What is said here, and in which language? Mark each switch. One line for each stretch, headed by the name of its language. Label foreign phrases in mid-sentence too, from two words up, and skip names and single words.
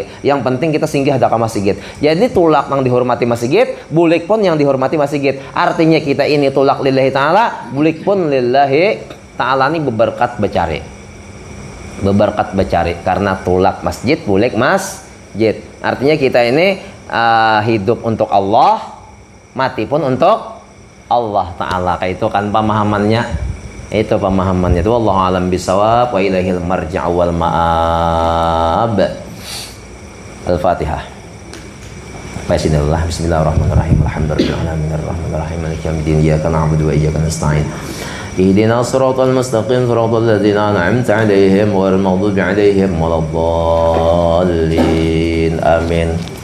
Banjar: Yang penting kita singgah ada ke masjid. Jadi tulak yang dihormati masjid, bulik pun yang dihormati masjid. Artinya kita ini tulak
Arabic: لله تعالى,
Banjar: bulik pun
Arabic: لله تعالى
Banjar: ini beberkat becari. Beberkat becari karena tulak masjid, bulik masjid.
Indonesian: Artinya kita ini hidup untuk Allah, mati pun untuk Allah taala. Kayak itu kan pemahamannya. Itu pemahamannya itu.
Arabic: والله أعلم بالصواب وإليه المرجع والمآب. Al-Fatihah. بسم الله الرحمن الرحيم. الحمد لله رب العالمين الرحمن الرحيم مالك يوم الدين إياك نعبد وإياك نستعين. اهدنا الصراط المستقيم صراط الذين أنعمت عليهم غير المغضوب عليهم ولا الضالين. Amin.